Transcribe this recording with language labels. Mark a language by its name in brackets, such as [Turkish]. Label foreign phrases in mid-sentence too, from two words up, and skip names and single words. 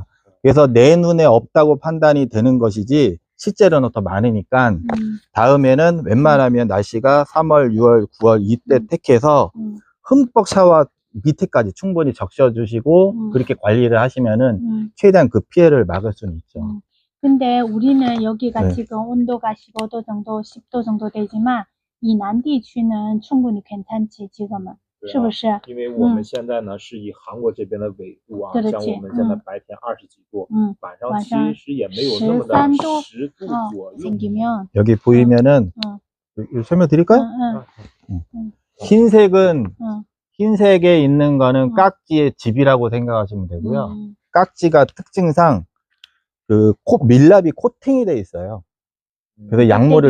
[Korean] 그래서 내 눈에 없다고 판단이 되는 것이지 실제로는 더 많으니까 다음에는 웬만하면 날씨가 3월, 6월, 9월 이때 택해서 흠뻑 샤워 밑에까지 충분히 적셔주시고 그렇게 관리를 하시면은 최대한 그 피해를 막을 수는 있죠. 근데 우리는 여기가 네. 지금 온도가 15도 정도, 10도 정도 되지만 이남 地区 는 충분히 괜찮지 지금은. [Chinese] 对啊，是不是？因为我们现在呢是以韩国这边的纬度啊，像我们现在白天20几度，晚上其实也没有那么的 [Korean] 13도 [Chinese] 10度左右。 [Korean] 생기면 여기 보이면은 설명 드릴까요? 흰색은 흰색에 있는 거는 깍지의 집이라고 생각하시면 되고요. 깍지가 특징상 그 밀랍이 코팅이 돼 있어요. 그래서 약물을